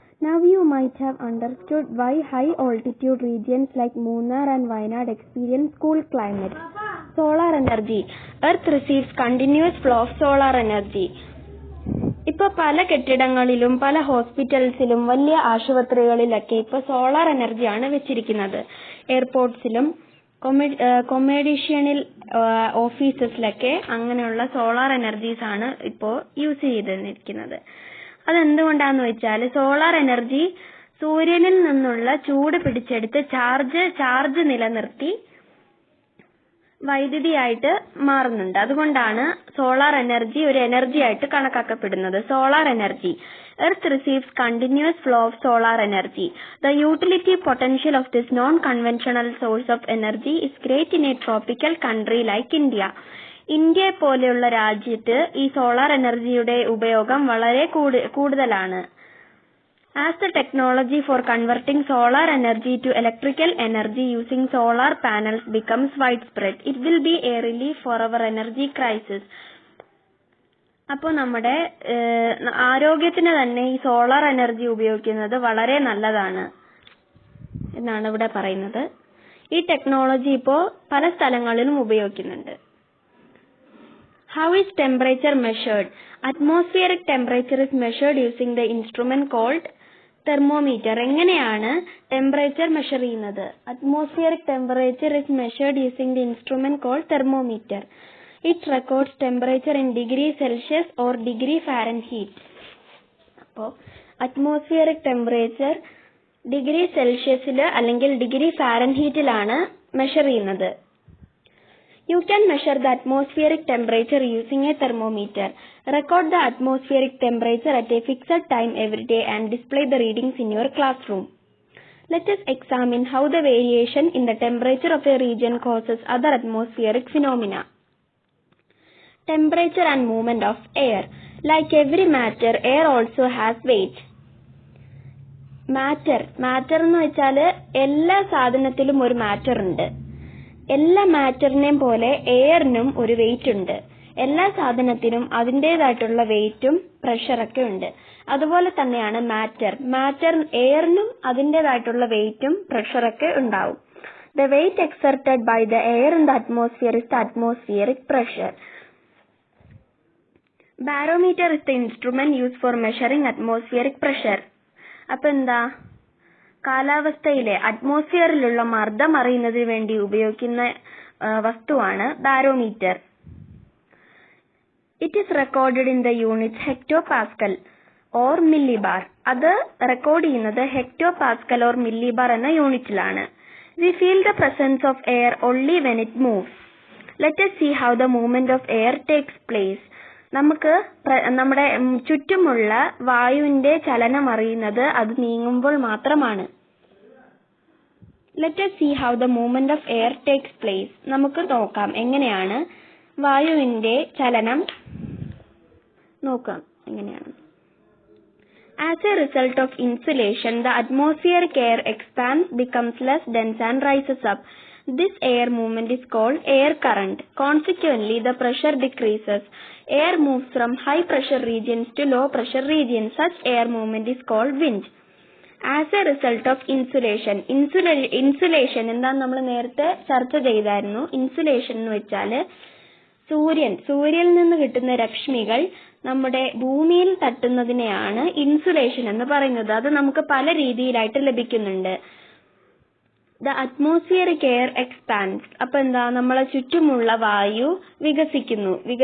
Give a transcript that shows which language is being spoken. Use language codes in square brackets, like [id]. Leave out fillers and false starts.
[en] Now you might have understood why high altitude regions like Munnar and Wayanad experience cool climate. Solar energy. Earth receives continuous flow of solar energy. [ml] ഇപ്പൊ പല കെട്ടിടങ്ങളിലും പല ഹോസ്പിറ്റൽസിലും വലിയ ആശുപത്രികളിലൊക്കെ ഇപ്പൊ solar എനർജിയാണ് വെച്ചിരിക്കുന്നത്. എയർപോർട്ട്സിലും commercial ഓഫീസസിലൊക്കെ അങ്ങനെയുള്ള solar energies ആണ് ഇപ്പോൾ യൂസ് ചെയ്തിരിക്കുന്നത്. അതെന്തുകൊണ്ടാന്ന് വെച്ചാൽ സോളാർ എനർജി സൂര്യനിൽ നിന്നുള്ള ചൂട് പിടിച്ചെടുത്ത് ചാർജ് നിലനിർത്തി വൈദ്യുതിയായിട്ട് മാറുന്നുണ്ട്. അതുകൊണ്ടാണ് സോളാർ എനർജി ഒരു എനർജി ആയിട്ട് കണക്കാക്കപ്പെടുന്നത്. Solar energy. [en] Earth receives continuous flow of solar energy. The utility potential of this non-conventional source of energy is great in a tropical country like India. [ml] ഇന്ത്യയെ പോലെയുള്ള രാജ്യത്ത് ഈ സോളാർ എനർജിയുടെ ഉപയോഗം വളരെ കൂടുതലാണ്. [en] As the technology for converting solar energy to electrical energy using solar panels becomes widespread, it will be a relief for our energy crisis. [ml] അപ്പോൾ നമ്മുടെ ആരോഗ്യത്തിന് തന്നെ ഈ സോളാർ എനർജി ഉപയോഗിക്കുന്നത് വളരെ നല്ലതാണ് എന്നാണ് ഇവിടെ പറയുന്നത്. ഈ ടെക്നോളജി ഇപ്പോൾ പല സ്ഥലങ്ങളിലും ഉപയോഗിക്കുന്നുണ്ട്. [en] How is temperature measured? Atmospheric temperature is measured using the instrument called thermometer. [ml] എങ്ങനെയാണ് ടെമ്പറേച്ചർ മെഷർ ചെയ്യുന്നത്? [en] Atmospheric temperature is measured using the instrument called thermometer. It records temperature in degree Celsius or degree Fahrenheit. [ml] അപ്പോൾ atmospheric temperature degree സെൽഷ്യസിൽ അല്ലെങ്കിൽ degree ഫാരൻഹീറ്റിലാണ് measure ചെയ്യുന്നത്. [en] You can measure the atmospheric temperature using a thermometer. Record the atmospheric temperature at a fixed time every day and display the readings in your classroom. Let us examine how the variation in the temperature of a region causes other atmospheric phenomena. Temperature and movement of air. Like every matter, air also has weight. [ml] Matter എന്ന് വെച്ചാൽ എല്ലാ സാധനത്തിലും ഒരു matter ഉണ്ട്. എല്ലാ മാറ്ററിനെയും പോലെ എയറിനും ഒരു wait ഉണ്ട്. എല്ലാ സാധനത്തിനും അതിൻ്റെതായിട്ടുള്ള വെയിറ്റും പ്രഷറൊക്കെ ഉണ്ട്. അതുപോലെ തന്നെയാണ് മാറ്റർ എയറിനും അതിൻ്റെതായിട്ടുള്ള വെയിറ്റും പ്രഷറൊക്കെ ഉണ്ടാവും. [en] The weight exerted by the air in the atmosphere is the atmospheric pressure. Barometer is the instrument used for measuring atmospheric pressure. [ml] അപ്പൊ എന്താ? കാലാവസ്ഥയിലെ അറ്റ്മോസ്ഫിയറിലുള്ള മർദ്ദം അറിയുന്നതിന് വേണ്ടി ഉപയോഗിക്കുന്ന വസ്തുവാണ് barometer. [en] It is recorded in the unit hectopascal or millibar. [ml] അത് record ചെയ്യുന്നത് hectopascal or millibar എന്ന യൂണിറ്റിലാണ്. [en] We feel the presence of air only when it moves. Let us see how the movement of air takes place. [ml] നമുക്ക് നമ്മുടെ ചുറ്റുമുള്ള വായുവിന്റെ ചലനം അറിയുന്നത് അത് നീങ്ങുമ്പോൾ മാത്രമാണ്. [en] Let us see how the movement of air takes place. [ml] നമുക്ക് നോക്കാം എങ്ങനെയാണ് വായുവിന്റെ ചലനം നോക്കാം എങ്ങനെയാണ്. [en] As a result of insulation, the atmospheric air expands, becomes less dense and rises up. This air movement is called air current. Consequently, the pressure decreases. Air moves from high pressure regions to low pressure regions. Such air movement is called wind. As a result of insulation. [ml] Insulation എന്താണ് നമ്മൾ നേരത്തെ ചർച്ച ചെയ്തായിരുന്നു. Insulation എന്ന് വെച്ചാൽ സൂര്യനിൽ നിന്ന് കിട്ടുന്ന രശ്മികൾ നമ്മുടെ ഭൂമിയിൽ തട്ടുന്നതിനെയാണ് ഇൻസുലേഷൻ എന്ന് പറയുന്നത്. അത് നമുക്ക് പല രീതിയിലായിട്ട് ലഭിക്കുന്നുണ്ട്. [en] The atmospheric air expands. [ml] അപ്പൊ എന്താ? നമ്മളെ ചുറ്റുമുള്ള വായു വികസിക്കുന്നു.